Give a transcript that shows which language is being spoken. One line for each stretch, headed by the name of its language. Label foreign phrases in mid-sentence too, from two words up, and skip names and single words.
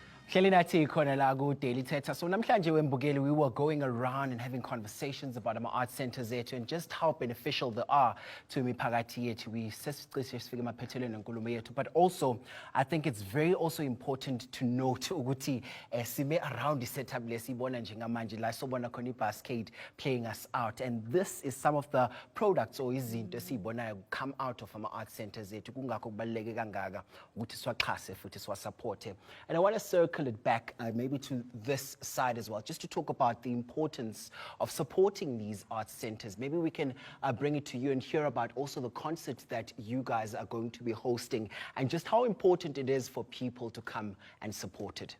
Zulu: Hleli nathi khona la ku-Daily Thetha. So namhlanje wembukeli,
English: we were going around and having conversations about our art centers zethu and just how beneficial they are to
Zulu: imiphakathi yethu. We sesicishe sifike emaphethelweni enkulumo yethu.
English: But also, I think it's very also important to note
Zulu: ukuthi sime
English: around the setup
Zulu: lesibona njengamanje la sobona khona i-Bascade
English: playing us out. And this is some of the products or
Zulu: izinto esibonayo
English: come out of our art centers zethu.
Zulu: Kungakho kubaluleke kangaka ukuthi siwaxhase futhi siwasupporte.
English: And I want to circle it back maybe to this side as well, just to talk about the importance of supporting these art centers. Maybe we can bring it to you and hear about also the concert that you guys are going to be hosting and just how important it is for people to come and support it.